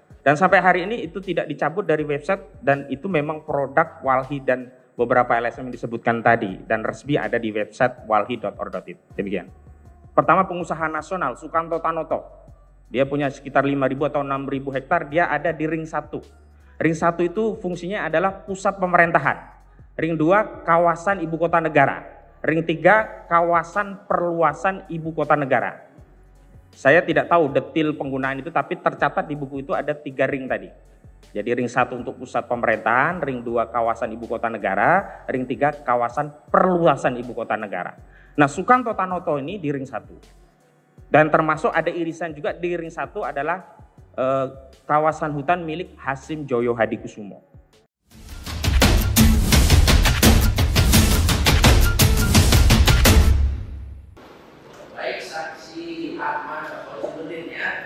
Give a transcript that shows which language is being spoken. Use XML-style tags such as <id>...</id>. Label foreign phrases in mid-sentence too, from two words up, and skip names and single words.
<id>Dan sampai hari ini itu tidak dicabut dari website dan itu memang produk Walhi dan beberapa LSM yang disebutkan tadi dan resmi ada di website walhi.or.id. Demikian. Pertama, pengusaha nasional Sukanto Tanoto. Dia punya sekitar 5.000 atau 6.000 hektar, dia ada di ring 1. Ring 1 itu fungsinya adalah pusat pemerintahan. Ring 2 kawasan ibu kota negara. Ring 3 kawasan perluasan ibu kota negara. Saya tidak tahu detail penggunaan itu, tapi tercatat di buku itu ada 3 ring tadi. Jadi ring 1 untuk pusat pemerintahan, ring 2 kawasan ibu kota negara, ring 3 kawasan perluasan ibu kota negara. Nah, Sukanto Tanoto ini di ring 1. Dan termasuk ada irisan juga di ring 1 adalah kawasan hutan milik Hasim Joyo Hadikusumo. Baik, saksi Ahmad Kholifuddin ya.</id>